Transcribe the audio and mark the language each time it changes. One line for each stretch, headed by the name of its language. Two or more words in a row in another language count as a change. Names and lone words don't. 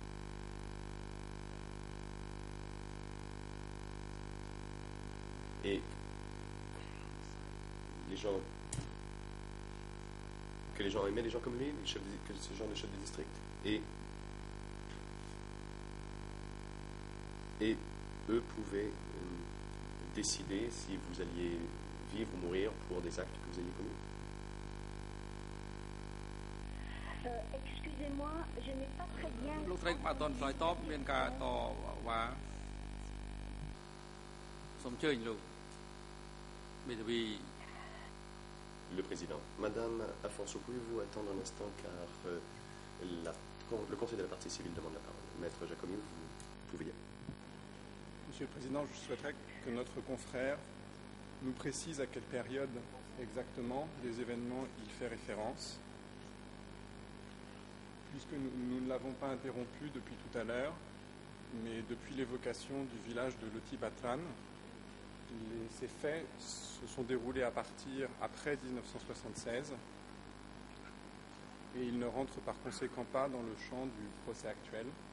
French: que les gens aimaient les gens comme lui, que ce genre de chefs de district, et eux pouvaient décider si vous alliez vivre ou mourir pour des actes que vous aviez commis. Excusez-moi, je n'ai pas très bien...
Khmer: លោកស្រីបាទតនឆ្លើយតបមានការតវ៉ាសូមអញ្ជើញលោកមេធាវី
French: Le président. Madame Afonso, pouvez-vous attendre un instant car le conseil de la partie civile demande la parole. Maître Jacomine, vous pouvez y aller. Monsieur le Président, je souhaiterais que notre confrère nous précise à quelle période exactement des événements il fait référence, puisque nous ne l'avons pas interrompu depuis tout à l'heure, mais depuis l'évocation du village de Loti Batran, ces faits se sont déroulés à partir après 1976 et ils ne rentrent par conséquent pas dans le champ du procès actuel.